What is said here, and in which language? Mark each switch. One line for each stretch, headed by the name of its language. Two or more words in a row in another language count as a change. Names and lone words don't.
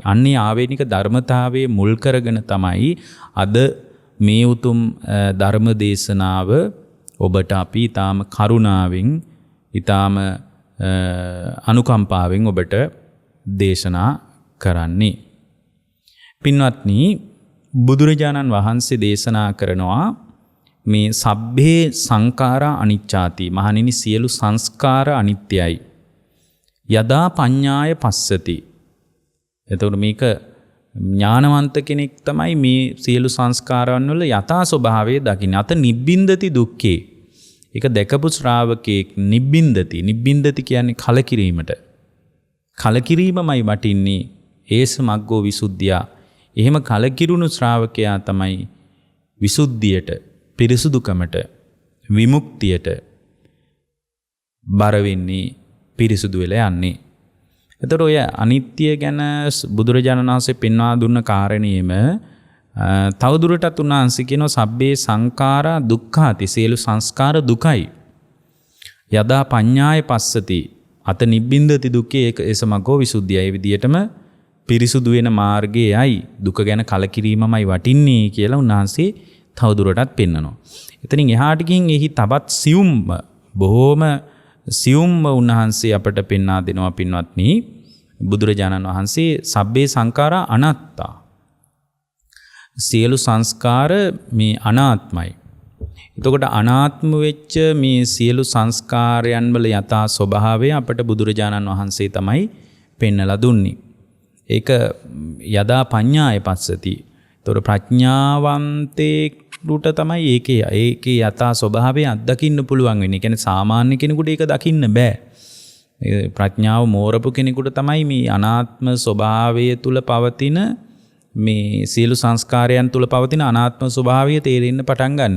Sinhala: අන්නේ ආවේනික ධර්මතාවයේ මුල් කරගෙන තමයි අද මේ උතුම් ධර්ම දේශනාව ඔබට අපි ඊටාම කරුණාවෙන්, ඊටාම අනුකම්පාවෙන් ඔබට දේශනා කරන්නේ. පින්වත්නි, බුදුරජාණන් වහන්සේ දේශනා කරනවා මේ
Pali: සබ්බේ සංඛාරා අනිච්චාති.
Sinhala: මහණෙනි, සියලු සංස්කාර අනිත්‍යයි.
Pali: යදා පඤ්ඤාය පස්සති.
Sinhala: එතකොට මේක ඥානවන්ත කෙනෙක් තමයි මේ සියලු සංස්කාරයන් වල යථා ස්වභාවය දකින්නේ.
Pali: අත නිබ්බින්දති දුක්ඛේ.
Sinhala: ඒක දැකපු ශ්‍රාවකෙක් නිබ්බින්දති. නිබ්බින්දති කියන්නේ කලකිරීමට. කලකිරීමමයි වටින්නේ.
Pali: ඒස මග්ගෝ විසුද්ධිය.
Sinhala: එහෙම කලකිරුණු ශ්‍රාවකයා තමයි විසුද්ධියට, පිරිසුදුකමට, විමුක්තියට බර වෙන්නේ, පිරිසුදු වෙලා යන්නේ. එතකොට ඔය අනිත්‍ය ගැන බුදුරජාණන් වහන්සේ පෙන්වා දුන්න කාරණේම තවදුරටත් උන්වහන්සේ කියනවා
Pali: සබ්බේ සංඛාරා දුක්ඛාති.
Sinhala: සියලු සංස්කාර දුකයි.
Pali: යදා පඤ්ඤාය පස්සති. අත නිබ්බින්දති දුක්ඛේ ඒසමග්ගෝ විසුද්ධිය.
Sinhala: ඒ විදිහටම පිරිසුදු වෙන මාර්ගයයි දුක ගැන කලකිරීමමයි වටින්නේ කියලා උන්වහන්සේ තවදුරටත් පෙන්නනවා. එතනින් එහාට ගිහින් එහි තවත් බොහෝම සියුම්ම උන්වහන්සේ අපට පෙන්වා දෙනවා. පින්වත්නි, බුදුරජාණන් වහන්සේ
Pali: සබ්බේ සංඛාරා අනාත්තා.
Sinhala: සියලු සංස්කාර මේ අනාත්මයි. එතකොට අනාත්ම වෙච්ච මේ සියලු සංස්කාරයන් වල යථා ස්වභාවය අපට බුදුරජාණන් වහන්සේ තමයි පෙන්නලා දුන්නේ.
Pali: ඒක යදා පඤ්ඤාය පස්සති.
Sinhala: ඒතොර ප්‍රඥාවන්තේට තමයි ඒකේ යථා ස්වභාවය අත්දකින්න පුළුවන් වෙන්නේ. ඒ කියන්නේ සාමාන්‍ය කෙනෙකුට ඒක දකින්න බෑ. ප්‍රඥාව මෝරපු කෙනෙකුට තමයි මේ අනාත්ම ස්වභාවය තුල පවතින මේ සියලු සංස්කාරයන් තුල පවතින අනාත්ම ස්වභාවය තේරෙන්න පටන් ගන්නෙ.